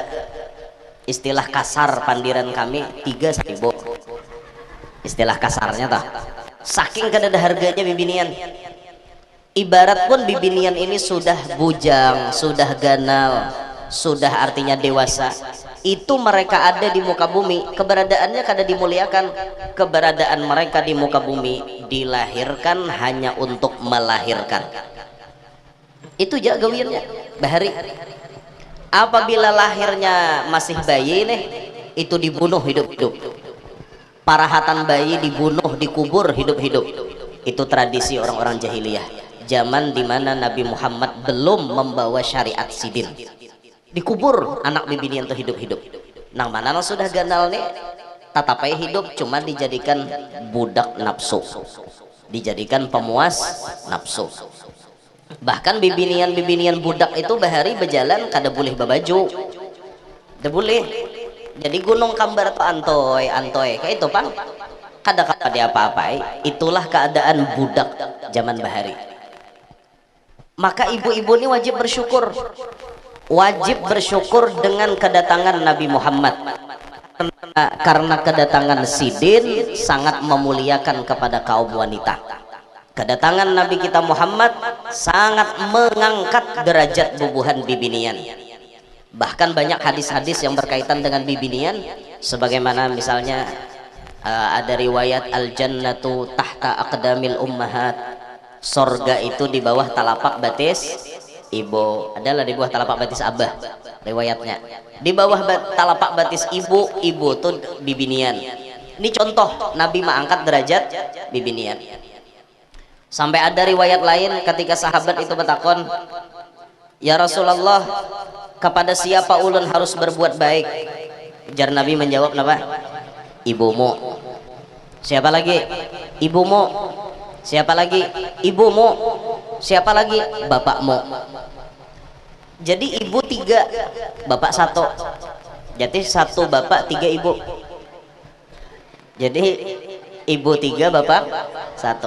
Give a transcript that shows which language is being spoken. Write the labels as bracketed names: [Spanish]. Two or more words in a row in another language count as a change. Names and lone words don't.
[Banjar] Istilah kasar pandiran kami 3 seribu. Istilah kasarnya tah. Saking kada ada harganya bibinian. Ibarat pun bibinian ini sudah bujang, sudah ganal, sudah artinya dewasa. Itu mereka ada di muka bumi, keberadaannya kada dimuliakan. [Indonesian] Keberadaan mereka di muka bumi dilahirkan hanya untuk melahirkan. [Banjar] Itu jaga gawirnya bahari. Apabila lahirnya masih bayi nih, itu dibunuh hidup-hidup. Parahatan bayi dibunuh, dikubur hidup-hidup. Itu tradisi orang-orang jahiliyah. Zaman dimana Nabi Muhammad belum membawa syariat sidin. Dikubur anak bibinian tuh hidup-hidup. Nang mana nang sudah ganal nih, tatapai hidup cuma dijadikan budak nafsu, dijadikan pemuas nafsu. Bahkan bibinian-bibinian budak itu bahari berjalan kada boleh babaju, kada boleh. Jadi gunung kambar tuh antoy kayak itu pang kada kada apa-apa. Itulah keadaan budak zaman bahari. [Indonesian] Maka ibu-ibu ini wajib bersyukur dengan kedatangan Nabi Muhammad, karena kedatangan sidin sangat memuliakan kepada kaum wanita. Kedatangan Nabi kita Muhammad sangat mengangkat derajat [Banjar] bubuhan bibinian. [Indonesian] Bahkan banyak hadis-hadis yang berkaitan dengan bibinian, sebagaimana misalnya ada riwayat [Arabic] al-jannatu tahta aqdamil ummahat, [Indonesian] sorga itu di bawah telapak batis ibu, adalah di bawah telapak batis abah. [Banjar] Riwayatnya di bawah telapak batis ibu tuh bibinian. [Indonesian] Ini contoh Nabi mengangkat derajat bibinian. Sampai ada riwayat lain ketika sahabat itu bertakon, [Arabic] ya Rasulullah, [Indonesian] kepada siapa ulun harus berbuat baik? [Banjar] Jar Nabi menjawab apa? Ibumu. [Indonesian] Siapa lagi? Ibumu. Siapa lagi? Ibumu. Siapa lagi? Bapakmu. Jadi ibu 3, bapak 1. Jadi 1 bapak 3 ibu. Jadi ibu 3, bapak 1.